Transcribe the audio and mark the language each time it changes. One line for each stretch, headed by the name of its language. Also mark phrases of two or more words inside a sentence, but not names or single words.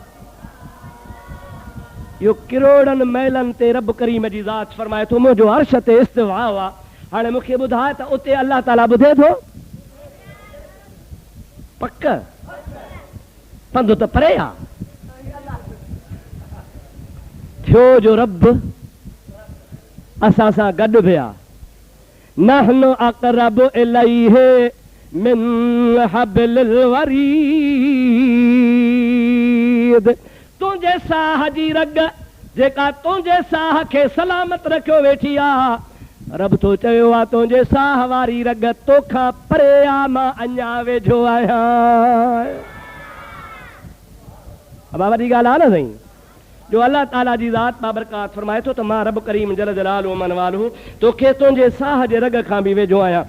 Sindhi: इहो किरोड़नि मैलनि ते रब करीम जी ज़ात फरमाए थो मुंहिंजो अर्श ते इस्तिवा आहे। हाणे मूंखे ॿुधाए त उते अल्लाह ताला ॿुधे थो? पक पंधु त परे आहे। थियो जो रब असां सां गॾु बि आहे।
Arabic: نحن أقرب إليه من حبل الوريد.
Sindhi: तुंहिंजे साह जी रग जेका तुंहिंजे साह खे सलामत रखियो वेठी आहे, रब तो चयो आहे तुंहिंजे साह वारी रग तोखां परे आहे, मां अञा वेझो आहियां। बाबा जी ॻाल्हि आहे न साईं, जो अल्लाह ताला जी ज़ात बाबरकात फरमाए थो त मां रब करीम
Arabic: جل جلاله
Sindhi: मन वालहू तोखे तुंहिंजे साह जे रग खां बि वेझो आहियां।